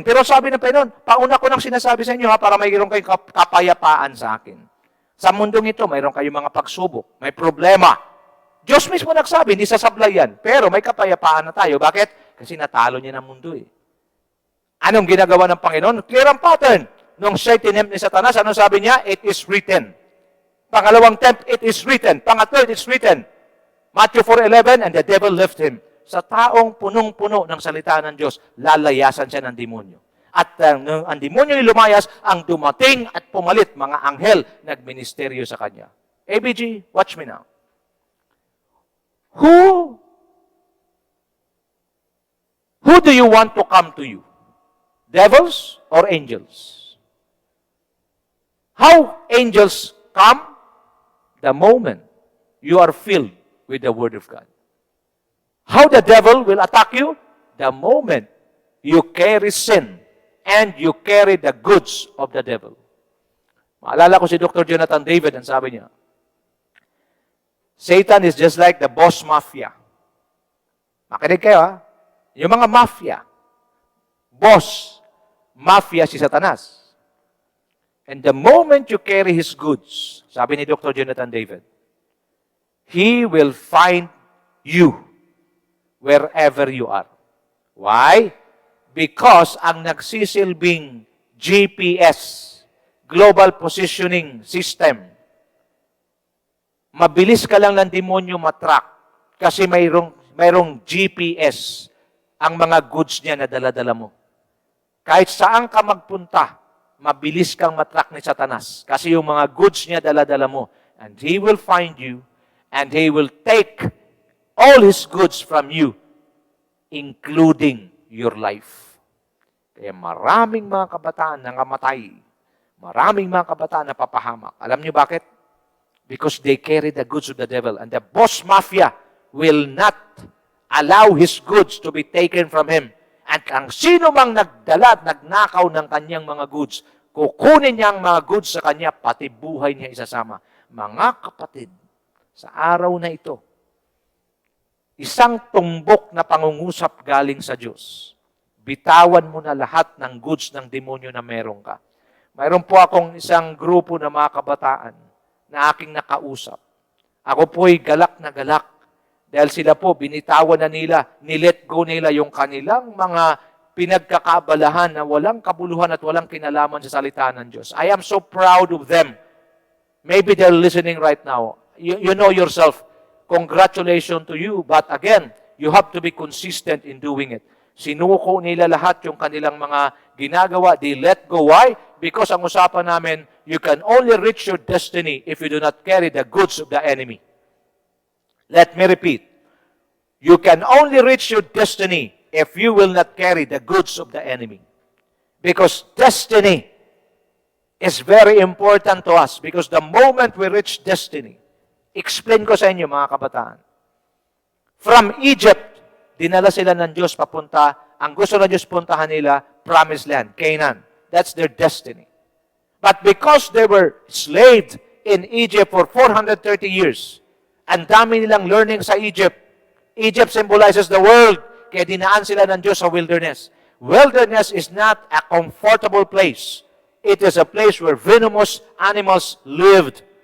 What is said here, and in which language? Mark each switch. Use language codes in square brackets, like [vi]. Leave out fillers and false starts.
[tl] Pero sabi ng Panginoon, pauna ko nang sinasabi sa inyo ha, para mayroon kayong kapayapaan sa akin. Sa mundong ito, mayroon kayong mga pagsubok, may problema. Diyos mismo nagsabi, hindi sasablay yan. Pero may kapayapaan na tayo. Bakit? Kasi natalo niya ng mundo eh. Anong ginagawa ng Panginoon? Clear ang pattern. Nung siya'y tinempt ni Satanas, anong sabi niya? [en] It is written. [tl] Pangalawang [en] tempt, it is written. [tl] Pangatlo, [en] it is written. Matthew 4:11, and the devil left him. [tl] Sa taong punong-puno ng salita ng Diyos, lalayasan siya ng demonyo. At ang demonyo lumayas, ang dumating at pumalit, mga anghel, nagministeryo sa kanya. [en] ABG, watch me now. Who do you want to come to you? Devils or angels? How angels come? The moment you are filled with the Word of God. How the devil will attack you? The moment you carry sin and you carry the goods of the devil. [tl] Maalala ko si Dr. Jonathan David, ang sabi niya, [en] Satan is just like the boss mafia. [tl] Makinig kayo ha. Yung mga mafia, boss, mafia si Satanas. [en] And the moment you carry his goods, [tl] sabi ni Dr. Jonathan David, [en] he will find you wherever you are. Why? [tl] Because ang nagsisilbing GPS, Global Positioning System, mabilis ka lang ng demonyo matrack kasi mayroong GPS ang mga goods niya na dala-dala mo. Kahit saan ka magpunta, mabilis kang matrack ni Satanas kasi yung mga goods niya dala-dala mo. [en] And he will find you and he will take all his goods from you, including your life. [tl] Kaya maraming mga kabataan na namatay. Maraming mga kabataan na papahamak. Alam niyo bakit? [en] Because they carry the goods of the devil. And the boss mafia will not allow his goods to be taken from him. [tl] At ang sino mang nagdala at nagnakaw ng kanyang mga goods, kukunin niya ang mga goods sa kanya, pati buhay niya isasama. Mga kapatid, sa araw na ito, isang tumbok na pangungusap galing sa Diyos. Bitawan mo na lahat ng goods ng demonyo na meron ka. Mayroon po akong isang grupo na mga kabataan na aking nakausap. Ako po'y galak na galak dahil sila po, binitawan na nila, nilet go nila yung kanilang mga pinagkakaabalahan na walang kabuluhan at walang kinalaman sa salita ng Diyos. [en] I am so proud of them. Maybe they're listening right now. You know yourself. Congratulations to you. But again, you have to be consistent in doing it. [tl] Sinuko nila lahat yung kanilang mga ginagawa. [en] They let go. Why? Because [tl] ang usapan namin, [en] you can only reach your destiny if you do not carry the goods of the enemy. Let me repeat. You can only reach your destiny if you will not carry the goods of the enemy. Because destiny is very important to us. Because the moment we reach destiny, [tl] explain ko sa inyo mga kabataan. From Egypt, dinala sila ng Diyos papunta. Ang gusto ng Diyos puntahan nila, Promised Land, Canaan. [en] That's their destiny. But because they were enslaved in Egypt for 430 years, [tl] ang dami nilang learning sa Egypt. [en] Egypt symbolizes the world. [tl] Kaya dinaan sila ng Diyos sa wilderness. [en] Wilderness is not a comfortable place. It is a place where venomous animals lived.